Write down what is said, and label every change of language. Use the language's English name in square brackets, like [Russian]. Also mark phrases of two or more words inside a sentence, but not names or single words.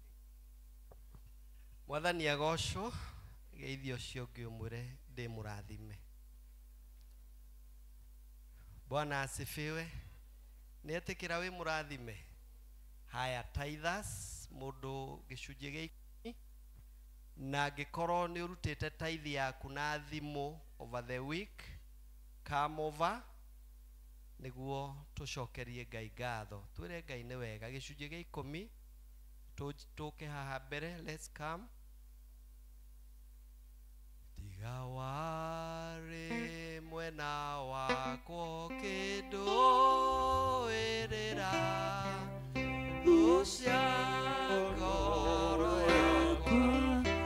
[Kikuyu] Mwathani agocwo, geithio cio ngĩũmwĩre ndĩ mũrathime. [Swahili] Bwana asifiwe. [Kikuyu] Nĩetĩkĩra wĩ mũrathime. Haya, tithers mũndũ gĩcunjĩ gĩa 10 na angĩkorwo nĩ ũrutĩte tithe yaku na thimũ [English] over the week, come over [Kikuyu] nĩguo tũcokerie Ngai ngatho. Twĩre Ngai nĩ wega. Gĩcunjĩ gĩa 10 tũke haha mbere. [English] Let's come. [Kikuyu] Tiga warĩ mwena wakwo kĩndũĩrĩra ũcia ngoro yakwa